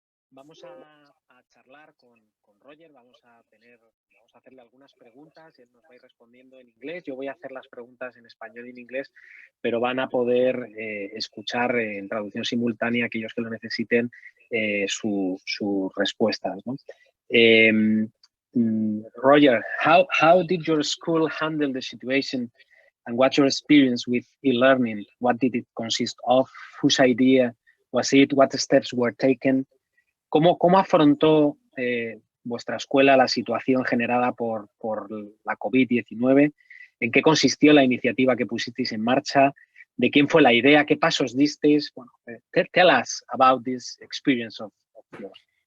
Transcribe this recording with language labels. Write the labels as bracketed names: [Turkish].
[Spanish] Vamos a charlar con Roger, vamos a hacerle algunas preguntas y él nos va a ir respondiendo en inglés. Yo voy a hacer las preguntas en español y en inglés, pero van a poder escuchar en traducción simultánea aquellos que lo necesiten sus respuestas, ¿no? [English] Roger, how did your school handle the situation and what's your experience with e-learning? What did it consist of? Whose idea was it? What steps were taken? [Spanish] ¿Cómo afrontó vuestra escuela la situación generada por la COVID-19? ¿En qué consistió la iniciativa que pusisteis en marcha? ¿De quién fue la idea? ¿Qué pasos disteis? [English] Bueno, tell us about this experience of yours.